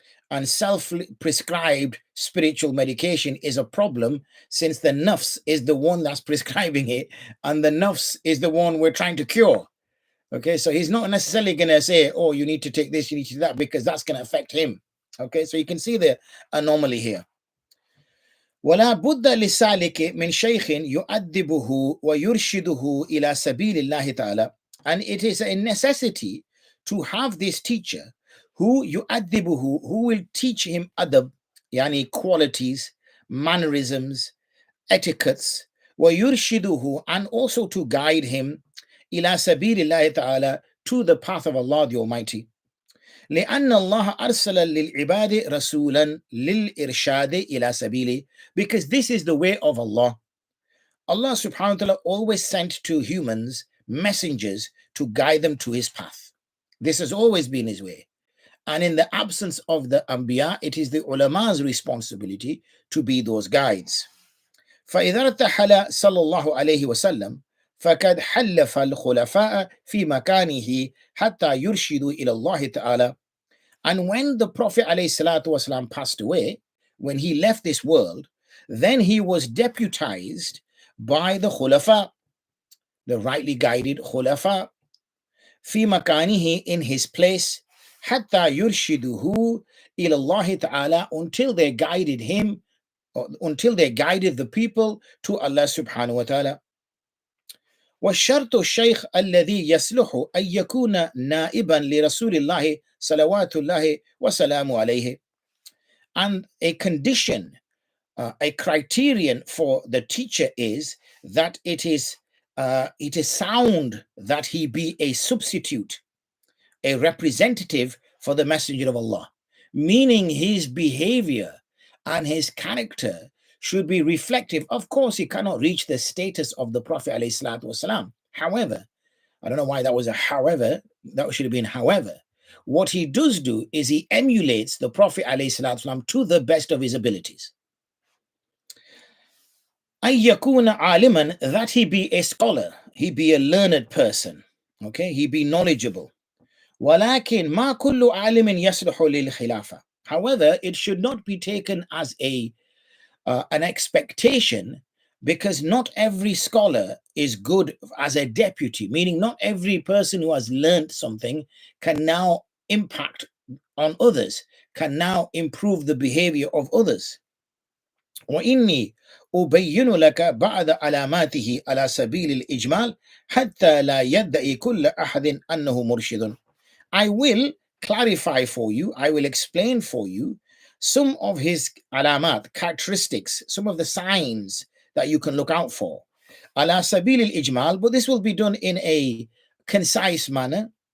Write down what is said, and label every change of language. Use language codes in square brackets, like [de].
[en] And self-prescribed spiritual medication is a problem, since the nafs is the one that's prescribing it, and the nafs is the one we're trying to cure. Okay, so he's not necessarily going to say, oh, you need to take this, you need to do that, because that's going to affect him. Okay, so you can see the anomaly here. [ar] ولا بد للسالك من شيخ يؤدبه ويرشده إلى سبيل الله تعالى. [en] And it is a necessity to have this teacher who [ar] يؤدبه, [en] who will teach him adab, yani qualities, mannerisms, etiquettes, [ar] ويرشده, [en] and also to guide him [ar] إلى سبيل الله تعالى, [en] to the path of Allah the Almighty. [ar] لأن الله أرسل للعباد رسولا للإرشاد إلى سبيله, [en] because this is the way of Allah. Allah subhanahu wa ta'ala always sent to humans messengers to guide them to his path. This has always been his way. And in the absence of the Anbiya, it is the ulama's responsibility to be those guides. [ar] فإذا ارتحل صلى الله عليه وسلم فقد حلف الخلفاء في مكانه حتى يرشدوا إلى الله تعالى. [en] And when the Prophet ﷺ passed away, when he left this world, then he was deputized by the khulafa, the rightly guided khulafa, [ar] fi makanihi, [en] in his place, [ar] hatta yurshiduhu ila Allah ta'ala, [en] until they guided him, or until they guided the people to Allah subhanahu wa ta'ala. [ar] والشرط الشيخ الذي يصلح أن يكون نائبا لرسول الله صلوات الله وسلامه عليه. [en] And a condition, a criterion for the teacher is that it is sound that he be a substitute, a representative for the Messenger of Allah, meaning his behavior and his character should be reflective. Of course, he cannot reach the status of the Prophet ﷺ. However, I don't know why that was a however, that should have been however. What he does do is he emulates the Prophet ﷺ to the best of his abilities. [ar] أن يكون عالما, [en] that he be a scholar, he be a learned person, okay, he be knowledgeable. [ar] ولكن ما كل عالم يصلح للخلافة. [en] However, it should not be taken as an expectation, because not every scholar is good as a deputy, meaning not every person who has learned something can now impact on others, can now improve the behavior of others. [ar] وإني أبين لك بعض علاماته على سبيل الإجمال حتى لا يدعي كل أحد أنه مرشد. [en] I will clarify for you, I will explain for you some of his alamat, characteristics, some of the signs that you can look out for. [ar] Ala sabil al-ijmal, [en] but this will be done in a concise manner.